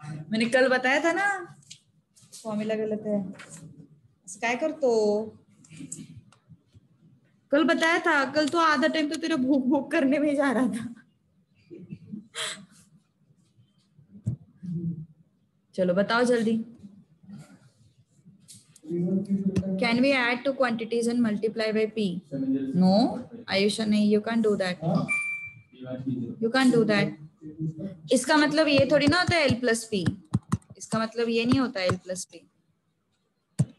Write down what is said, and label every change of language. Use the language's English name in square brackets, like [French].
[Hindi] मैंने कल बताया था ना, फॉर्मूला गलत है. [Marathi] काय करतो, [Hindi] कल बताया था. कल तो आधा टाइम तो तेरा भूख भूख करने में जा रहा था. चलो बताओ जल्दी. [English] Can we add two quantities and multiply by p? No, Ayusha, नहीं. You can't do that. You can't do that. [Hindi] इसका मतलब ये थोड़ी ना होता है l plus p. इसका मतलब ये नहीं होता l plus p.